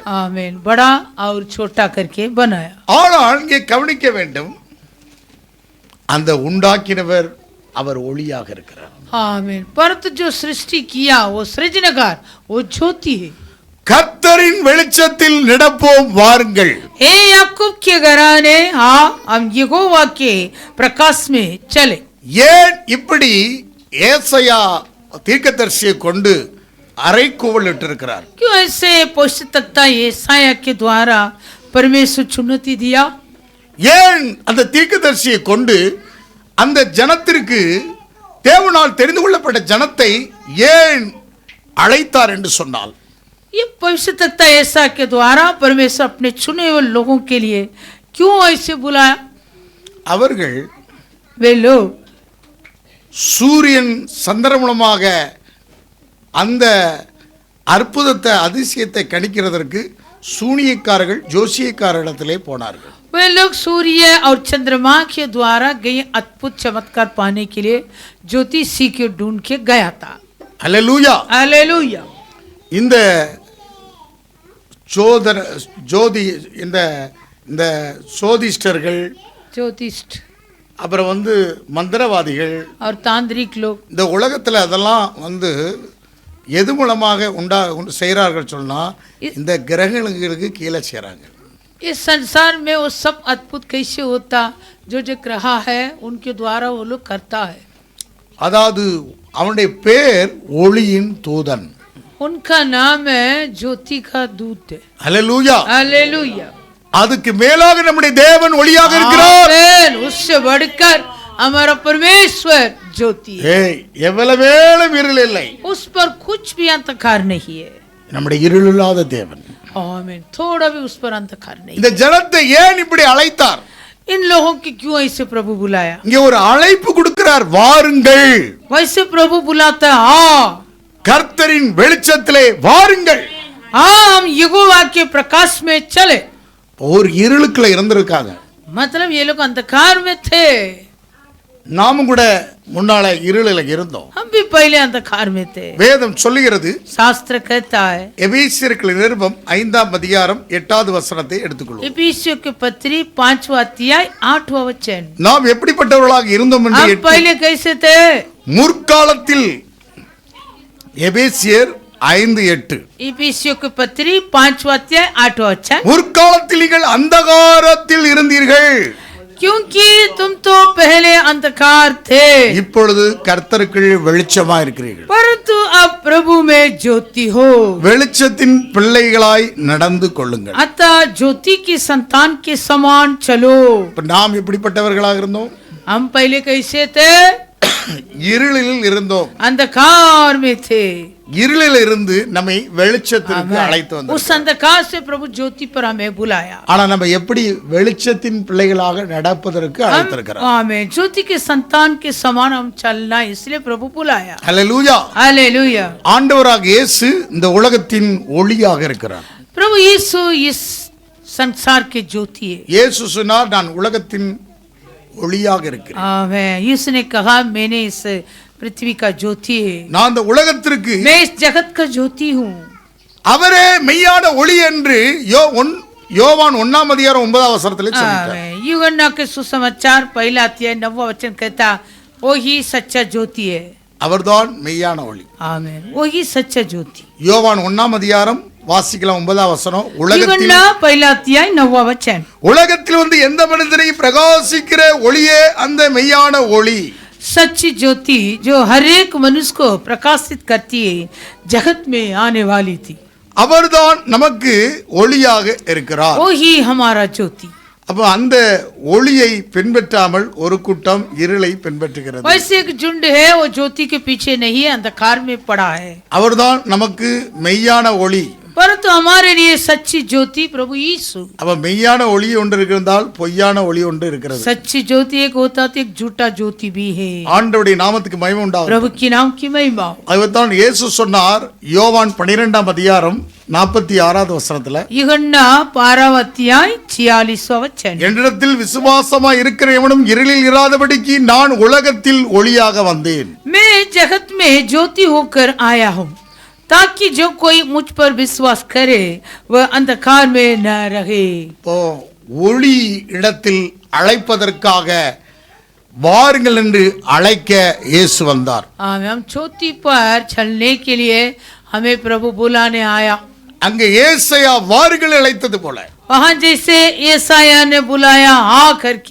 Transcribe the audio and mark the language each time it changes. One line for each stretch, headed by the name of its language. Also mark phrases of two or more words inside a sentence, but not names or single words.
Hindi: आमीन. बड़ा और छोटा करके बनाया.
Tamil: ஆனால் இங்கே கவனிக்க வேண்டும், அந்த உண்டாக்கினவர் அவர் ஒளியாக இருக்கிறார்.
Hindi: आमीन. परंतु जो सृष्टि किया वो सृजनकार वो ज्योति है.
Tamil: கர்த்தரின் வெளிச்சத்தில் நடப்போம் வாருங்கள்.
Hindi: हे याकूब के घराने हाँ हम यहोवा के प्रकाश में चले.
Tamil: ஏன் இப்படி ஏசாயா தீர்க்கதரிசியை கொண்டு அறைகூவல் இட்டிருக்கிறார்?
Hindi: क्यों ऐसे पौष्टिकता यशायाह के द्वारा परमेश्वर चुनौती दिया?
Tamil: ஏன் அந்த தீர்க்கதரிசியை கொண்டு அந்த ஜனத்திற்கு தேவனால் தெரிந்து கொள்ளப்பட்ட ஜனத்தை ஏன் அழைத்தார் என்று சொன்னால்,
Hindi: ये पवित्रता ऐसा के द्वारा परमेश्वर अपने चुने हुए लोगों के लिए क्यों ऐसे बुलाया?
Tamil: அவர்கள்
Hindi: वे लोग
Tamil: சூரியன் சந்திரன் மூலமாக அந்த அற்புதத்தை அதிசயத்தை கணிக்கிறதற்கு சூனியக்காரர்கள் ஜோசியக்காரரிடத்திலே போனார்கள்.
Hindi: वे लोग सूर्य और चंद्रमा के द्वारा गए अद्भुत चमत्कार पाने के लिए ज्योतिषी के ढूंढ के गया था.
Tamil: அல்லேலூயா.
Hindi: हालेलुया.
Tamil: இந்த ஜோதி இந்த இந்த சோதிஷ்டர்கள்,
Hindi: ज्योतिष
Tamil: அப்புறம் மந்திரவாதிகள்,
Hindi: और तांत्रिक लोग
Tamil: இந்த உலகத்தில் அதெல்லாம் எது மூலமாக செய்கிறார்கள் சொன்னா, இந்த கிரகங்களுக்கு கீழே செய்கிறாங்க.
Hindi: इस संसार में वो सब अद्भुत कैसे होता जो ग्रह है उनके द्वारा वो लोग करता है.
Tamil: அதாவது அவனுடைய பேர் ஒளியின் தூதன்.
Hindi: उनका नाम है ज्योति का दूत.
Tamil: அல்லேலூயா.
Hindi: हालेलुया.
Tamil: அதுக்கு மேலாக நம்முடைய தேவன் ஒளியாக இருக்கிறார்.
Hindi: आमीन. उससे बढ़कर हमारा परमेश्वर ज्योति है.
Tamil: எவ்வளவு வேளும் இருள் இல்லை.
Hindi: उस पर कुछ भी अंधकार नहीं है.
Tamil: நம்முடைய இருள் இல்லாத தேவன்.
Hindi: आमीन. थोड़ा भी उस पर अंधकार नहीं.
Tamil: இந்த ஜனத்தை ஏன் இப்படி அழைத்தார்?
Hindi: इन लोगों की क्यों ऐसे प्रभु बुलाया?
Tamil: இங்கே ஒரு அழைப்பு கொடுக்கிறார், வாருங்கள்.
Hindi: वैसे प्रभु बुलाता हाँ
Tamil: கர்த்தரின் வெளிச்சத்திலே வாருங்கள்.
Hindi: हाँ हम यहोवा के प्रकाश में चले.
Tamil: ஒரு இருளுக்குள்ள இருந்திருக்காங்க.
Hindi: मतलब ये लोग अंधकार में थे.
Tamil: நாமும் கூட முன்னால இருளில் இருந்தோம்.
Hindi: हम भी पहले अंधकार में थे.
Tamil: வேதம் சொல்லுகிறது,
Hindi: शास्त्र कहता है
Tamil: எபேசியருக்கு நிருபம் 5ஆம் அதிகாரம் 8வது வசனத்தை எடுத்துக்கொள்வோம்.
Hindi: एफिसियों की पत्री 5वां अध्याय 8वां वचन.
Tamil: நாம் எப்படிப்பட்டவர்களாக இருந்தோம் என்று
Hindi: हम पहले कैसे थे?
Tamil: முற்காலத்தில் எபேசியர் 5:8.
Hindi: एफिसियों की पत्री 5वां अध्याय 8वां वचन.
Tamil: முற்காலத்தில் நீங்கள் அந்தகாரத்தில் இருந்தீர்கள்,
Hindi: क्योंकि तुम तो पहले अंधकार थे,
Tamil: இப்பொழுது கர்த்தருக்குள் வெளிச்சமா இருக்கிறீர்கள்.
Hindi: परंतु अब प्रभु में ज्योति हो.
Tamil: வெளிச்சத்தின் பிள்ளைகளாய் நடந்து கொள்ளுங்கள்.
Hindi: अतः ज्योति की संतान के समान चलो.
Tamil: இப்ப நாம் எப்படிப்பட்டவர்களாக இருந்தோம்?
Hindi: हम पहले कैसे थे?
Tamil: இருளில் இருந்தோம்.
Hindi: अंधकार में थे.
Tamil: இருளில் இருந்து நம்மை வெளிச்சத்திற்கு அழைத்து வந்தார்.
Hindi: उस अंधकार से प्रभु ज्योति पर हमें बुलाया.
Tamil: ஆனா நம்ம எப்படி வெளிச்சத்தின் பிள்ளைகளாக நடப்பதற்கு அழைத்திருக்கிறார்.
Hindi: आमीन. ज्योति के संतान के समान हम चलना, इसलिए प्रभु बुलाया.
Tamil: ஹல்லேலூயா.
Hindi: हालेलुया.
Tamil: ஆண்டவராக இயேசு இந்த உலகத்தின் ஒளியாக இருக்கிறார்.
Hindi: प्रभु यीशु इस संसार के ज्योति है.
Tamil: இயேசு சொன்னார், நான் உலகத்தின் ஒளியாக இருக்கிறேன்.
Hindi: आमीन. यीशु ने कहा मैंने इस पृथ्वी का ज्योति है.
Tamil: நான் இந்த உலகத்திற்கு
Hindi: मैं इस जगत का ज्योति हूँ.
Tamil: அவரே மெய்யான ஒளி என்று யோவான் 1ஆம் அதிகாரம் 9ஆம் வசனத்திலே சொல்லிட்டார்.
Hindi: यूहन्ना के सुसमाचार 1 अध्याय 9वां वचन कहता वो ही सच्चा ज्योति है.
Tamil: அவர்தான் மெய்யான ஒளி.
Hindi: आमीन. वो ही सच्चा ज्योति.
Tamil: யோவான் 1ஆம் அதிகாரம் வாசிக்கலாம் 9ஆம் வசனம். உலகத்தில்
Hindi: यूहन्ना 1 अध्याय 9वां वचन.
Tamil: உலகத்தில் எந்த மனிதனையும் பிரகாசிக்கிற ஒளியே அந்த மெய்யான ஒளி.
Hindi: सच्ची ज्योति जो हर एक मनुष्य को प्रकाशित करती है जगत में आने वाली थी.
Tamil: அவர்தான் நமக்கு ஒளியாக இருக்கிறார்.
Hindi: वो ही हमारा ज्योति.
Tamil: அப்ப அந்த ஒளியை பின்பற்றாமல் ஒரு கூட்டம் இருளை பின்பற்றுகிறது.
Hindi: वैसे एक झुंड है वो ज्योति के पीछे नहीं है, अंधकार में पड़ा है.
Tamil: அவர்தான் நமக்கு மெய்யான ஒளி.
Hindi: परंतु हमारे लिए सच्ची ज्योति प्रभु यीशु.
Tamil: அப்ப மெய்யான ஒளி ஒன்று இருக்கிறதால் பொய்யான ஒளி ஒன்று இருக்கிறது.
Hindi: सच्ची ज्योति एक होता तो एक झूठा ज्योति भी है.
Tamil: ஆண்டவருடைய நாமத்துக்கு மகிமை உண்டாகும்.
Hindi: प्रभु की नाम की महिमा.
Tamil: அதுதான் இயேசு சொன்னார் யோவான் 12ஆம் அதிகாரம் 46வது வசனத்துல,
Hindi: यूहन्ना 12वां अध्याय 46वां वचन.
Tamil: என்னிடத்தில் விசுவாசமா இருக்கிற எவனும் இருளில் இராதபடிக்கு நான் உலகத்தில் ஒளியாக வந்தேன்.
Hindi: मैं जगत में ज्योति होकर आया हूँ ताकि जो कोई मुझ पर विश्वास करे वह अंधकार में न रहे.
Tamil: இப்போ ஒளி இடத்தில் அழைப்பதற்காக வாருங்கள் என்று அழைக்க இயேசு வந்தார்.
Hindi: हम ज्योति पर चलने के लिए हमें प्रभु बुलाने आया.
Tamil: அங்கே ஏசாயா வாருங்கள் அழைத்தது போல
Hindi: वहां जैसे येसाया ने बुलाया आ करके,